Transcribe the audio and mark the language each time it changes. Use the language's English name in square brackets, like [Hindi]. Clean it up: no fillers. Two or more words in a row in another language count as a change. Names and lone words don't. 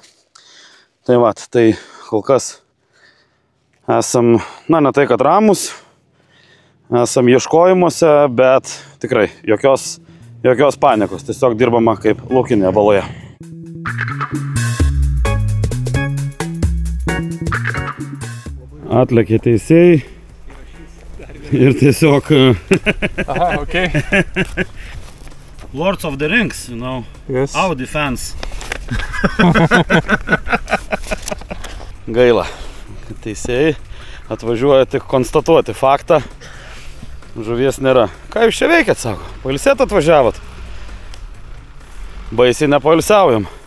[Lithuanian] Tai va, tai kol kas esam, ne tai kad ramus, esam ieškojimuose, bet tikrai jokios panikos, tiesiog dirbama kaip laukinėje baloje. Atlėkė teisėjai ir tiesiog... [English] Aha, okay. Lords of the Rings, you know, yes. Audi fans. [Lithuanian] Gaila, kad teisėjai atvažiuoja tik konstatuoti faktą. Žuvies nėra. Ką jūs čia veikėt, sako? Pailsėt atvažiavot? Baisiai nepailsiaujam.